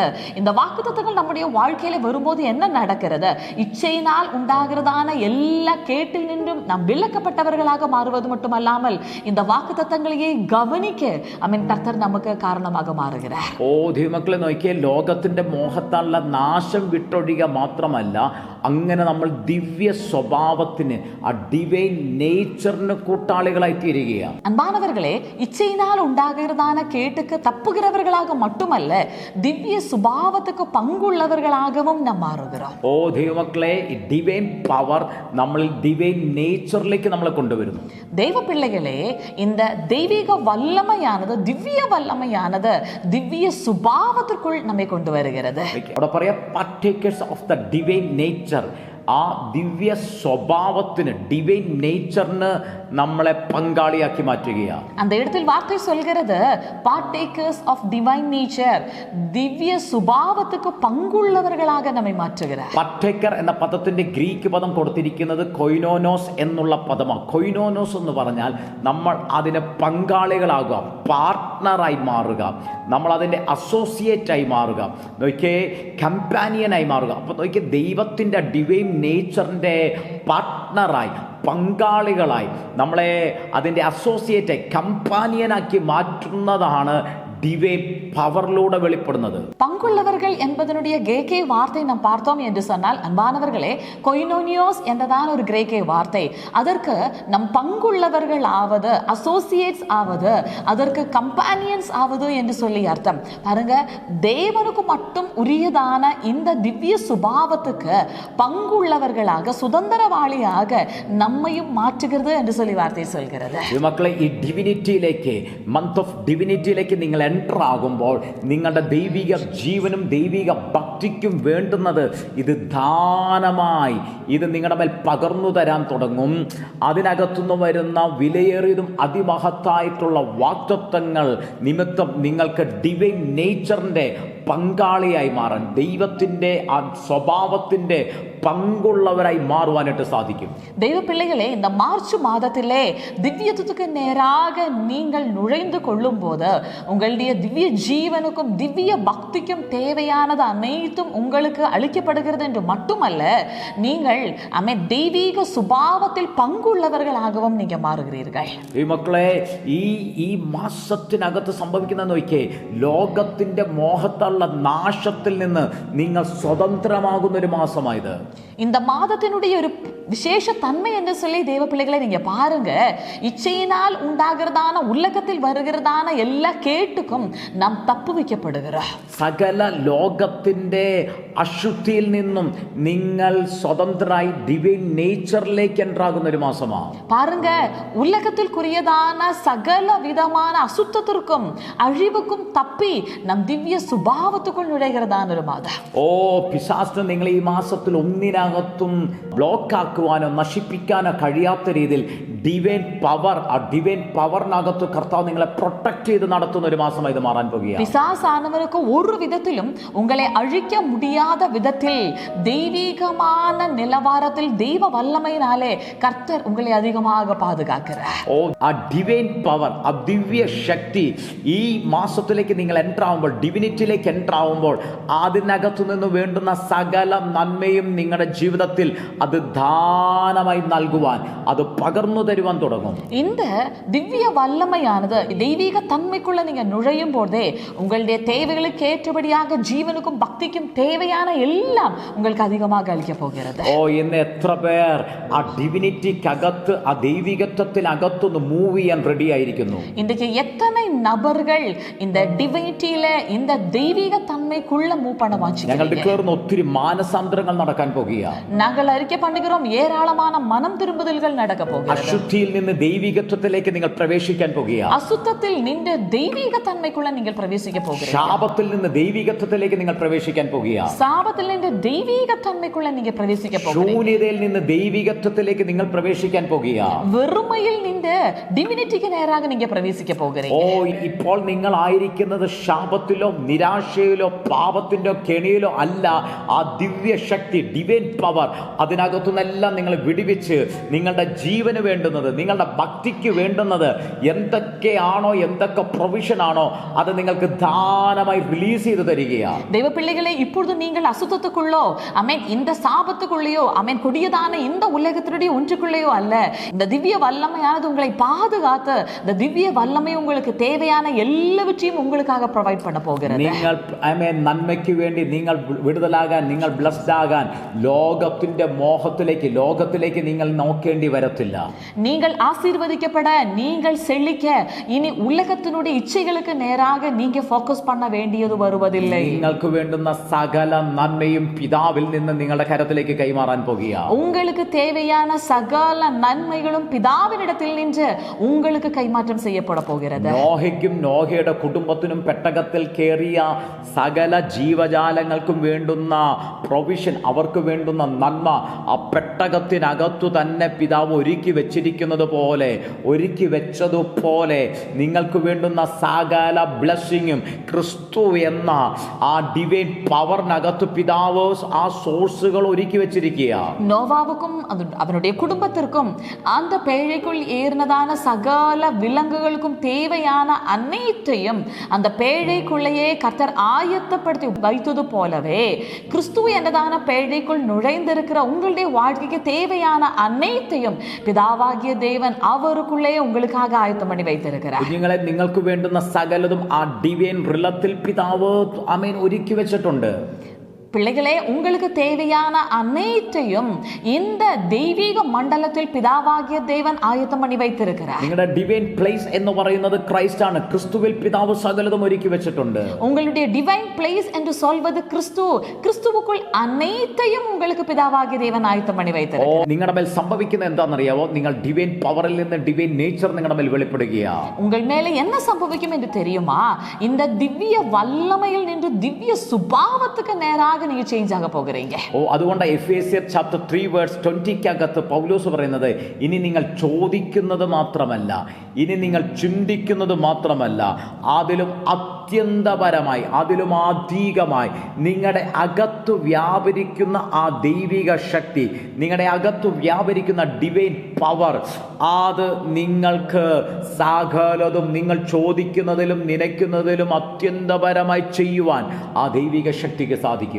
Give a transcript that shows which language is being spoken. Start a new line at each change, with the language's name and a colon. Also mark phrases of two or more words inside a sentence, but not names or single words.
Tamil: இந்த வாக்குத்தத்தங்கள் நம்முடைய வாழ்க்கையில வரும்போது என்ன நடக்கிறது? இச்சையினால் உண்டாகிறதான எல்லா கேட்டில் நின்றும் நாம் விலக்கப்பட்டவர்களாக மாறுவது மட்டுமல்லாமல் இந்த வாக்குத்தத்தங்களையே கவனிக்க கர்த்தர் நமக்கு காரணமாக மாறுகிறார்.
Malayalam: ഓ ദൈവമക്കളെ, നോക്കിയേ, ലോകത്തിന്റെ മോഹത്താലുള്ള നാശം വിട്ടൊഴിയുക മാത്രമല്ല, അങ്ങനെ നമ്മൾ ദിവ്യ സ്വഭാവത്തിന്, ആ
English: divine nature
Malayalam: കൂട്ടാളികളായി തീരുകയാണ്.
Tamil: அன்பானவர்களே, இச்சையினால் உண்டாகிறதான கேட்டுக்கு தப்புகிறவர்களாக மட்டுமல்ல, திவ்ய சுபாவத்துக்கு பங்குள்ளவர்களாகவும் நாம் மாறுகிறோம்.
Malayalam: ഓ ദൈവമക്കളെ, ഈ
English: divine power
Malayalam: നമ്മളിൽ
English: divine nature
Malayalam: നമ്മളെ കൊണ്ടുവരുന്നു.
Tamil: தெய்வ பிள்ளைகளே, இந்த தெய்வீக வல்லமையான வல்லமையானது, திவ்ய வல்லமையானது திவ்ய சுபாவத்திற்குள் நம்மை கொண்டு வருகிறது.
Malayalam: അവിടെ പറയാ
English: partakers of the divine nature.
Malayalam: ആ ദിവ്യ സ്വഭാവത്തിന്,
English: divine nature
Malayalam: നമ്മളെ പങ്കാളിയാക്കി മാറ്റുകയാണ്.
Tamil: அந்த இடத்தில் வார்த்தை சொல்கிறது
English: partakers of divine nature,
Tamil: ദിവ്യ சுபாவத்துக்கு பங்குள்ளவர்களாக நம்மை மாற்றுகிறார்.
Malayalam: partaker എന്ന പദത്തിന്റെ ഗ്രീക്ക് പദം കൊടുത്തിരിക്കുന്നത് കൊയിനോനോസ് എന്നുള്ള പദമാണ്. കൊയിനോനോസ് എന്ന് പറഞ്ഞാൽ നമ്മൾ അതിന് പങ്കാളികളാകുക, പാർട്ട്ണറായി മാറുക, നമ്മൾ അതിൻ്റെ അസോസിയേറ്റായി മാറുക, നോക്കിയേ കമ്പാനിയനായി മാറുക. അപ്പോൾ നോക്കിയേ ദൈവത്തിൻ്റെ
English: divine nature
Malayalam: പാർട്ട്ണറായി, പങ്കാളികളായി, നമ്മളെ അതിൻ്റെ അസോസിയേറ്റായി, കമ്പാനിയനാക്കി മാറ്റുന്നതാണ്
English: divine power
Malayalam: வெளிப்படுന്നത്.
Tamil: பங்குள்ளவர்கள் என்பதனுடைய கிரேக்க வார்த்தை நாம் பார்த்தோம் என்று சொன்னால், அன்பானவர்களே, கொயினோனியோஸ் என்றதான ஒரு கிரேக்க வார்த்தை. அதற்கு நம் பங்குள்ளவர்கள் ஆவது, அசோசியேட்ஸ் ஆவது, அதற்கு கம்பானியன்ஸ் ஆவது என்று சொல்லி அர்த்தம். பாருங்க, தேவனுக்கு மட்டும் உரியதான இந்த திவ்ய சுபாவத்துக்கு பங்குள்ளவர்களாக, சுதந்திரவாளியாக நம்மையும் மாற்றுகிறது என்று சொல்லி வார்த்தை சொல்கிறது.
Malayalam: മക്കളെ, ഈ ഡിവിനിറ്റിയിലേക്ക്,
English: month of divinity
Malayalam: നിങ്ങൾ എൻ്റർ ആകുമ്പോൾ നിങ്ങളുടെ ദൈവിക ജീവനും ദൈവിക ഭക്തിക്കും വേണ്ടുന്നത് ഇത് ദാനമായി ഇത് നിങ്ങളുടെ മേൽ പകർന്നു തരാൻ തുടങ്ങും. അതിനകത്തുനിന്ന് വരുന്ന വിലയേറിയതും അതിമഹത്തായിട്ടുള്ള വാഗ്ദത്തങ്ങൾ നിമിത്തം നിങ്ങൾക്ക്
English: divine nature
Malayalam: പങ്കാളിയായി മാറാൻ, ദൈവത്തിൻ്റെ ആ സ്വഭാവത്തിൻ്റെ
Tamil: பங்குள்ளவராய் மாறுவானிட்டு சாதிக்கும். தெய்வ பிள்ளைகளே, இந்த மார்ச் மாதத்திலே திவ்யத்துக்கு நேராக நீங்கள் நுழைந்து கொள்ளும் போது உங்களுடைய திவ்ய ஜீவனுக்கும் திவ்ய பக்திக்கும் தேவையானது அனைத்தும் உங்களுக்கு அளிக்கப்படுகிறது என்று மட்டுமல்ல, நீங்கள் தெய்வீக சுபாவத்தில் பங்குள்ளவர்களாகவும் நீங்க மாறுகிறீர்கள்.
Malayalam: ഈ മക്കളെ, ഈ മാസത്തിനകത്ത് സംഭവിക്കുന്ന നോക്കിയേ, ലോകത്തിന്റെ മോഹത്തുള്ള നാശത്തിൽ നിന്ന് നിങ്ങൾ സ്വതന്ത്രമാകുന്ന ഒരു മാസമായത്.
Tamil: இந்த மாதத்தினுடைய ஒரு விசேஷ தன்மை என்று சொல்லி தேவ பிள்ளைகளை நீங்க பாருங்க, இச்சையினால் உண்டாகிறதான, உலகத்தில் வருகிறதான எல்லா கேட்டுக்கும் நாம் தப்பு வைக்கப்படுகிறோம்.
Malayalam: സകല ലോകത്തിന്റെ അശുദ്ധിയിൽ നിന്നും നിങ്ങൾ സ്വതന്ത്രരായി
English: divine nature
Malayalam: എൻ്ററാകുന്ന ഒരു മാസമാണ്.
Tamil: பாருங்க, உலகத்திற்குரியதான சகல விதமான அசுத்தத்திற்கும் அழிவுக்கும் தப்பி நம் திவ்ய சுபாவத்துக்குள் நுழைகிறதான ஒரு மாதம்.
Malayalam: പിശാചിന് നിങ്ങൾ ഈ മാസത്തിൽ ഒന്നിനകത്തും ബ്ലോക്കാക്കുവാനോ നശിപ്പിക്കാനോ കഴിയാത്ത രീതിയിൽ
English: divine power,
Malayalam: ആ
English: divine power
Malayalam: കർത്താവ് നിങ്ങളെ പ്രൊട്ടക്ട് ചെയ്ത് നടത്തുന്ന ഒരു മാസമായി ഇത് മാറാൻ പോകുകയാണ്.
Tamil: பிசாசானவருக்கு ஒரு விதத்திலும் உங்களை அழிக்க முடியாத விதத்தில் தெய்வீகமான நிலவரத்தில் தெய்வ வல்லமையினாலே கர்த்தர் உங்களை அதிகமாக பாதுகாக்கிறார்.
Malayalam: ആ
English: divine power,
Malayalam: ആ ദിവ്യ ശക്തി ഈ മാസത്തിലേക്ക് നിങ്ങൾ എൻ്റർ ആവുമ്പോൾ, ഡിവിനിറ്റിയിലേക്ക് എൻ്റർ ആവുമ്പോൾ, അതിനകത്തു നിന്ന് വേണ്ടുന്ന സകല നന്മയും നിങ്ങളുടെ ജീവിതത്തിൽ അത് ദാനമായി നൽകുവാൻ, അത് പകർന്നു തരുവാൻ തുടങ്ങും.
Tamil: இந்த திவ்ய வல்லமையானது தெய்வீக தன்மைக்குள்ள நீங்க நுழையும் போதே உங்களுடைய தேவைகளுக்கு ஏற்றபடியாக ஜீவனுக்கும் பக்திக்கும் தேவையான எல்லாம் உங்களுக்கு அதிகமாக அளிக்க போகிறது.
Malayalam: ഇന്ന് എത്ര പേർ ആ ഡിവിനിറ്റിക്കകത്ത്, ആ ദൈവികത്വത്തിനകത്തൊന്ന് മൂവ് ചെയ്യാൻ റെഡി ആയിരിക്കുന്നു?
Tamil: இன்றைக்கு எத்தனை நபர்கள் இந்த டிவினிட்டியில, இந்த தெய்வீக தன்மைக்குள்ள மூவ் பண்ண வாஞ்சிக்கிறீங்க?
Malayalam: ഞങ്ങളുടെ കേറുന്ന ഒത്തിരി മാനസാന്തരങ്ങൾ നടക്കാൻ പോകുകയാണ്.
Tamil: நாங்கள் அறிக்கை பண்ணுகிறோம், ஏராளமான மனம் திரும்புதல்கள் நடக்க போகிறது.
Malayalam: അശുദ്ധിയിൽ നിന്ന് ദൈവികത്വത്തിലേക്ക് നിങ്ങൾ പ്രവേശിക്കാൻ പോകുകയാണ്.
Tamil: அசுத்தத்தில் நின்று தெய்வீக தன்மைக்குள்ள நீங்கள் பிரவேசிக்க போகிறீர்கள்.
Malayalam: ശാപത്തിൽ നിന്ന് ദൈവികത്വത്തിലേക്ക് നിങ്ങൾ പ്രവേശിക്കാൻ പോകുകയാണ്.
Tamil: சாபத்தில் நின்று தெய்வீக தன்மைக்குள்ள நீங்க பிரவேசிக்க போகிறீர்கள்.
Malayalam: ശൂന്യതയിൽ നിന്ന് ദൈവികത്വത്തിലേക്ക് നിങ്ങൾ പ്രവേശിക്കാൻ പോകുകയാണ്.
Tamil: வெறுமையில் நின்று டிவினிட்டிக்கு நேராக நீங்க பிரவேசிக்க போகிறீங்க.
Malayalam: ഇപ്പോൾ നിങ്ങൾ ആയിരിക്കുന്നത് ശാപത്തിലോ നിരാശയിലോ പാപത്തിൻ്റെ കെണിയിലോ അല്ല. ആ ദിവ്യ ശക്തി,
English: divine power,
Malayalam: അതിനകത്തുനിന്നെല്ലാം നിങ്ങൾ വിടുവിച്ച് നിങ്ങളുടെ ജീവന് വേണ്ടുന്നത്, നിങ്ങളുടെ ഭക്തിക്ക് വേണ്ടുന്നത് എന്തൊക്കെയാണോ, എന്തൊക്കെ പ്രൊവിഷൻ ആണോ, അത് നിങ്ങൾക്ക് ദാനമായി റിലീസ് ചെയ്ത് തരികയാണ്. ദൈവ പിള്ളകളെ,
Tamil: இப்பொழுது நீங்கள் அசுத்தத்துக்குள்ளோ, இந்த சாபத்துக்குள்ளேயோ, கொடியதான இந்த உலகத்தினுடைய ஒன்றுக்குள்ளேயோ அல்ல. இந்த திவ்ய வல்லமையானது உங்களை பாதுகாத்து, இந்த திவ்ய வல்லமை உங்களுக்கு தேவையான எல்லாவற்றையும் உங்களுக்காக ப்ரொவைட் பண்ண போகிறது.
Malayalam: നിങ്ങൾ നന്മയ്ക്ക് വേണ്ടി നിങ്ങൾ വിടുതലാകാൻ, നിങ്ങൾ ബ്ലെസ്ഡ് ആകാൻ, ലോകത്തിന്റെ മോഹത്തിലേക്ക്, ലോകത്തിലേക്ക് നിങ്ങൾ നോക്കേണ്ടി വരത്തില്ല.
Tamil: நீங்கள் ஆசீர்வதிக்கப்பட, நீங்கள் செழிக்க, இனி உலகத்தினுடைய இச்சைகளுக்கு நேராக நீங்க ஃபோக்கஸ் பண்ண வேண்டியது வருவதில்லை.
Malayalam: നിങ്ങൾക്ക് വേണ്ടുന്ന സകല നന്മയും പിതാവിൽ നിന്ന് നിങ്ങളുടെ കരത്തിലേക്ക് കൈമാറാൻ പോകുക.
Tamil: உங்களுக்கு தேவையான சகல நன்மைகளும் பிதாவினிடத்தில் நின்று உங்களுக்கு கைமாற்றம் செய்யப்பட போகிறது.
Malayalam: നോഹയ്ക്കും നോഹയുടെ കുടുംബത്തിനും പെട്ടകത്തിൽ കയറിയ സകല ജീവജാലങ്ങൾക്കും വേണ്ടുന്ന പ്രൊവിഷൻ, അവർക്ക് വേണ്ടുന്ന നന്മ ആ പെട്ടകത്തിനകത്തു തന്നെ പിതാവ് ഒരുക്കി വെച്ചിരിക്കുന്നത് പോലെ, ഒരുക്കി വെച്ചതുപോലെ നിങ്ങൾക്ക് വേണ്ടുന്ന സകല ബ്ലെസ്സിങ്ങും ക്രിസ്തു എന്ന ആ
English: divine power
Malayalam: പിതാവ് ആ സോഴ്സുകൾ ഒരുക്കി വെച്ചിരിക്കുക.
Tamil: நோவாவுக்கும் அவனுடைய குடும்பத்திற்கும் அந்த பேழைக்குள் ஏறினதான சகல விலங்குகளுக்கும் தேவையான அனைத்தையும் அந்த பேழைக்குள்ளேயே கர்த்தர் ஆயத்தப்படுத்தி வைத்தது போலவே கிறிஸ்து എന്നதான பேழைக்குள் நுழைந்திருக்கிற உங்களுடைய வாழ்க்கைக்கு தேவையான அனைத்தையும் பிதாவாகிய தேவன் அவருக்குள்ளே உங்களுக்காக ஆயத்தம் பண்ணி வைத்திருக்கிறார்.
Malayalam: കുഞ്ഞുങ്ങളെ, നിങ്ങൾക്ക് വേണ്ടുന്ന സകലതും ആ
English: divine realm
Malayalam: പിതാവ് ആമേൻ ഒരുക്കി വെച്ചിട്ടുണ്ട്.
Tamil: பிள்ளைகளே, உங்களுக்கு தேவையான அனைத்தையும் இந்த தெய்வீக மண்டலத்தில் பிதாவாகிய தேவன் ஆயத்தம் பண்ணி வைத்திருக்கிறார்.
Malayalam: നിങ്ങളുടെ
English: divine place
Malayalam: എന്ന് പറയുന്നത് ക്രൈസ്റ്റ് ആണ്. ക്രിസ്തുവിൽ പിതാവ് സകലതും ഒരുക്കി വെച്ചിട്ടുണ്ട്.
Tamil: உங்களுடைய
English: divine place
Tamil: என்று சொல்வது கிறிஸ்து. கிறிஸ்துவுக்குள் அனைத்தையும் உங்களுக்கு பிதாவாகிய தேவன் ஆயத்தம் பண்ணி வைத்திருக்கிறார்.
Malayalam: നിങ്ങളുടെ മേൽ സംഭവിക്കുന്നത് എന്താണെന്നറിയാവോ? നിങ്ങൾ
English: divine power
Malayalam: നിന്ന്
English: divine nature
Malayalam: നിങ്ങളുടെ മേൽ വെളിപ്പെടുകയാണ്.
Tamil: உங்கள் மேலே என்ன சம்பவிக்கும் என்று தெரியுமா? இந்த திவ்ய வல்லமையில் நின்று திவ்ய சுபாவத்துக்கு நேராக நீங்க சேஞ்ச் ஆக போகிறீங்க.
Malayalam: അതുകൊണ്ട് എഫേസ്യർ
English: chapter 3 verse 20
Malayalam: പൗലോസ് പറയുന്നത്, ഇനി നിങ്ങൾ ചോദിക്കുന്നത് മാത്രമല്ല, ഇനി നിങ്ങൾ ചിന്തിക്കുന്നത് മാത്രമല്ല, അതിലും അത്യന്തപരമായി, അതിലും അധികമായി നിങ്ങളുടെ അകത്ത് വ്യാപരിക്കുന്ന ആ ദൈവിക ശക്തി, നിങ്ങളുടെ അകത്ത് വ്യാപരിക്കുന്ന
English: divine power,
Malayalam: അത് നിങ്ങൾക്ക് സകലതും നിങ്ങൾ ചോദിക്കുന്നതിലും നനയ്ക്കുന്നതിലും അത്യന്തപരമായി ചെയ്യുവാൻ ആ ദൈവിക ശക്തിക്ക് സാധിക്കും.